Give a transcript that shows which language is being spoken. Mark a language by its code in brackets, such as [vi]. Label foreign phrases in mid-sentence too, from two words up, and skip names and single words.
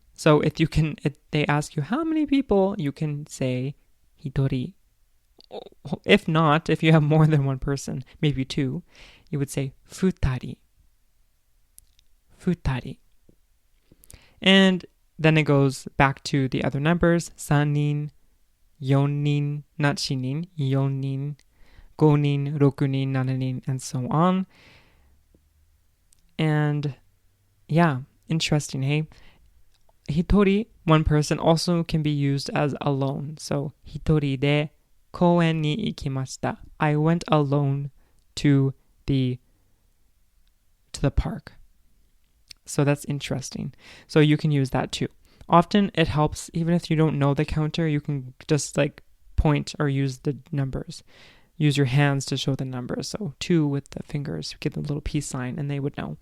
[en] So if they ask you how many people, you can say hitori. If not, if you have more than one person, maybe 2, you would say futari. Futari. And then it goes back to the other numbers. [ja] 3nin, 4nin, not 4nin, 4nin, 5nin, 6nin, 7nin, [en] and so on. And yeah, interesting, hey? Hitori, one person, also can be used as alone. So, [ja] hitori de koen ni ikimashita. [en] I went alone to the park. So that's interesting. So you can use that too. Often it helps, even if you don't know the counter, you can just like point or use the numbers. Use your hands to show the numbers. So 2 with the fingers, give them a little peace sign and they would know.